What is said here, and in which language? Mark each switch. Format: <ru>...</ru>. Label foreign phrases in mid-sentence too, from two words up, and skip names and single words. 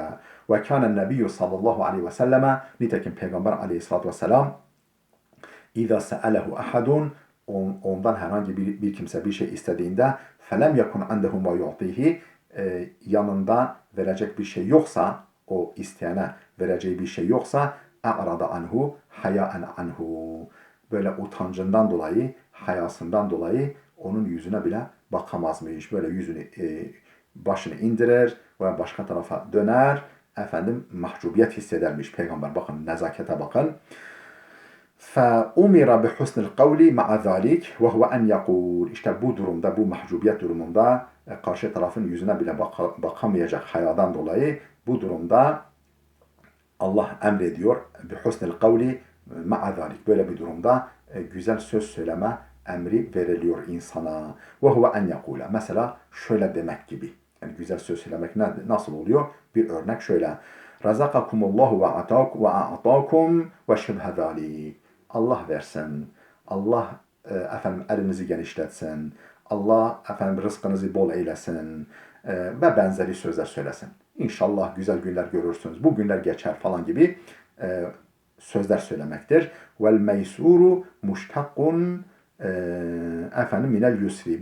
<ar>وكان النبي صلى الله عليه وسلم,</ar> <tr>nitekim Peygamber aleyhissalatü vesselam,</tr> <ar>إذا سأله أحد,</ar> <tr>ondan herhangi bir kimse bir şey istediğinde</tr> <ar>فلم يكن عنده ما يعطيه,</ar> <tr>yanında verecek bir şey yoksa, o isteyene vereceği bir şey yoksa,</tr> <ar>أعرض عنه حياء عنه,</ar> <tr>böyle utancından dolayı, hayasından dolayı onun yüzüne bile bakamazmış. Böyle yüzünü, başını indirir ve başka tarafa döner. Mahcubiyet hissedermiş Peygamber. Bakın, nezakete bakın.</tr> <ar>فَاُمِرَ بِحُسْنِ الْقَوْلِ مَعَ ذَٰلِكِ وَهُوَ اَنْ يَقُولِ.</ar> <tr>İşte bu durumda, bu mahcubiyet durumunda, karşı tarafın yüzüne bile bakamayacak hayadan dolayı, bu durumda Allah emrediyor.</tr> <ar>بِحُسْنِ الْقَوْلِ مَعَ ذَٰلِكِ.</ar> <tr>Böyle bir durumda güzel söz söyleme emri veriliyor insana.</tr> <ar>وَهُوَ اَنْ يَقُولَ.</ar> <tr>Mesela şöyle demek gibi. Yani güzel söz söylemek nasıl oluyor? Bir örnek şöyle.</tr> <ar>رَزَقَكُمُ اللّٰهُ وَاَعْطَاكُمْ وَشِبْهَ ذَٰلِكِ.</ar> <tr>Allah versin. Allah elinizi genişletsin. Allah rızkınızı bol eylesin. Ve benzeri sözler söylesin. İnşallah güzel günler görürsünüz. Bu günler geçer falan gibi sözler söylemektir.</tr> <ar>والميسور مشتق من اليسر.</ar>